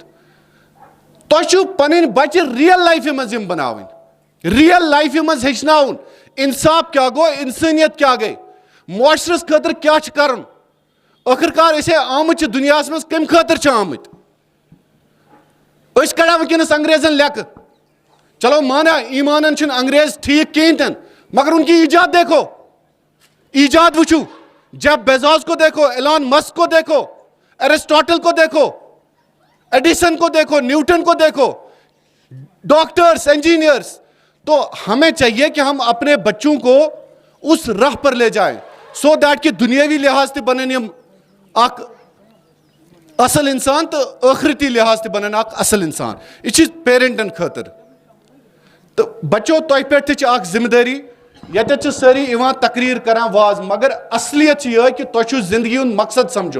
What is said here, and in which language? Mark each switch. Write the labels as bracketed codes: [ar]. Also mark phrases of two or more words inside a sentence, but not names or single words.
[ks] تۄہہِ چھُو پنٕنۍ بچہِ [en] real life [ks] منٛز یِم بناوٕنۍ, [en] real life [ks] منٛز ہیٚچھناوُن انصاف کیٛاہ گوٚو, انسٲنیت کیٛاہ گٔے, معاشرس خٲطرٕ کیٛاہ چھُ کرُن. ٲخٕر کار أسۍ آمٕتۍ چھِ دُنیاہس منٛز کمہِ خٲطرٕ چھِ آمٕتۍ؟ أسۍ کڑان وٕنکیٚنس انگریزن لیکہٕ. چلو مانا ایمانن چھِنہٕ انگریز ٹھیک کہیٖنۍ تہِ, [ur] مگر ان کی ایجاد دیکھو, [ks] ایجاد وٕچھو. [ur] جیف بیزوس کو دیکھو, ایلان مسک کو دیکھو, ایرسٹاٹل کو دیکھو, ایڈیسن کو دیکھو, نیوٹن کو دیکھو, ڈاکٹرس, انجینئرس. تو ہمیں چاہیے کہ ہم اپنے بچوں کو اس راہ پر لے جائیں, [en] so that [ks] کہ دنیاوی لحاظ تہ بنن یم اکھ اصل انسان, تو ٲخرتی لحاظ تہ بنن اکھ اصل انسان. یہ چھ پیرنٹن خاطر. تو بچو تۄہہِ پٮ۪ٹھ تہِ چھِ اکھ ذمہ دٲری. ییٚتٮ۪تھ چھِ سٲری یِوان تقریر کران واز, مگر اصلیت چھِ یِہے کہ تۄہہِ چھُو زندگی ہُنٛد مقصد سمجھُن.